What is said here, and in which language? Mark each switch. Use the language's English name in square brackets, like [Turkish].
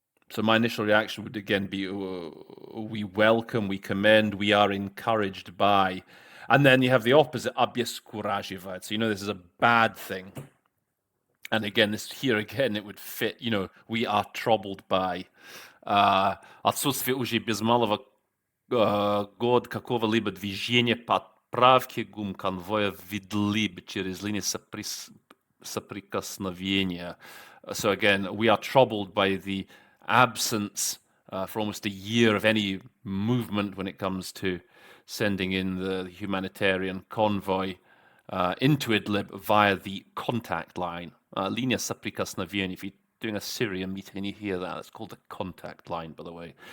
[English] So my initial reaction would again be, we welcome, we commend, we are encouraged by. And then you have the opposite, обескураживает. So you know this is a bad thing. And again, here again, it would fit, we are troubled by. [Russian] Отсутствие уже без малого год какого-либо движения подправки гум-конвоя ввели бы через линии соприкосновения. [English] So again, we are troubled by the absence for almost a year of any movement when it comes to sending in the humanitarian convoy into Idlib via the contact line. [Russian] Linia соприкосновения. [English] If you're doing a Syrian meeting and you hear that, it's called the contact line, by the way.